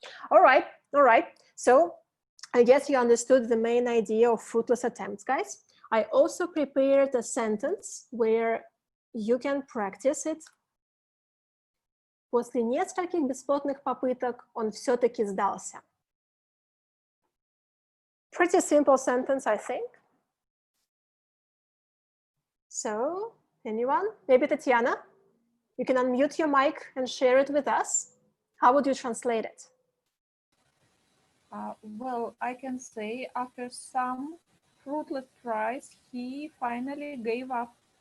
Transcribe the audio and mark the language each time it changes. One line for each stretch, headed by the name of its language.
English: All right. So I guess you understood the main idea of fruitless attempts, guys. I also prepared a sentence where you can practice it.
Russian: После нескольких бесплодных попыток он все-таки сдался.
English: Pretty simple sentence, I think. So, anyone? Maybe Tatiana? You can unmute your mic and share it with us. How would you translate it? Well, I can say after some fruitless tries, he finally gave up.